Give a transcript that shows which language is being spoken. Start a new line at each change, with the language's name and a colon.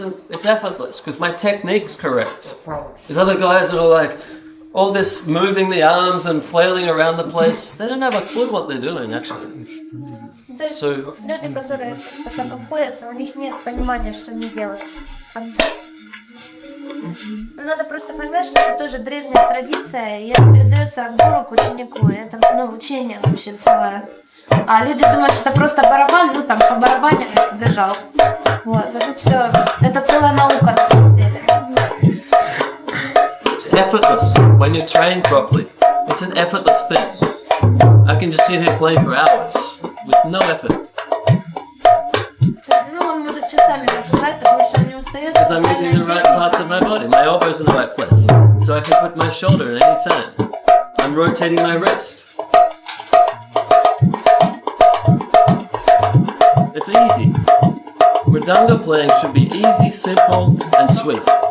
English: It's effortless because my technique's correct. There's other guys that are like, all this moving the arms and flailing around the place, they don't have a clue what they're doing actually.
Russian: То есть люди, которые так обходятся, у них нет понимания, что они делают. Надо просто понимать, что это тоже древняя традиция, и это передается от гуру к ученику. Это, учение вообще целое. А люди думают, что это просто барабан, там по барабане бежал. Вот, это все, это целая наука на самом деле.
English: It's effortless when you're trained properly. It's an effortless thing. I can just sit here playing for hours with no effort.
Russian: Он может часами играть, потому что он не устает.
English: Because I'm using the right parts of my body. My elbow's in the right place. So I can put my shoulder at any time. I'm rotating my wrist. It's easy. Mridanga playing should be easy, simple, and sweet.